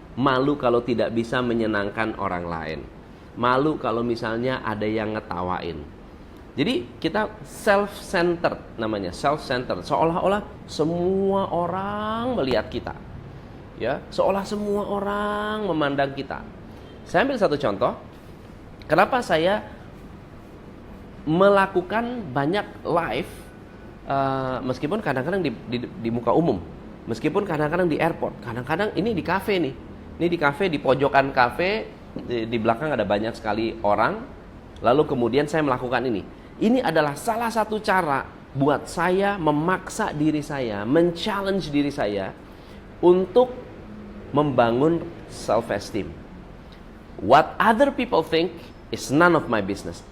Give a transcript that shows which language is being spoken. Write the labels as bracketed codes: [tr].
[id] Malu kalau tidak bisa menyenangkan orang lain. Malu kalau misalnya ada yang ngetawain. Jadi kita self-centered namanya, self-centered. Seolah-olah semua orang melihat kita. Ya, seolah semua orang memandang kita. Saya ambil satu contoh. Kenapa saya melakukan banyak live meskipun kadang-kadang di muka umum, meskipun kadang-kadang di airport, kadang-kadang ini di kafe nih. Ini di kafe, di pojokan kafe, di belakang ada banyak sekali orang. Lalu kemudian saya melakukan ini. Ini adalah salah satu cara buat saya memaksa diri saya, men-challenge diri saya untuk membangun self-esteem. [en] What other people think is none of my business.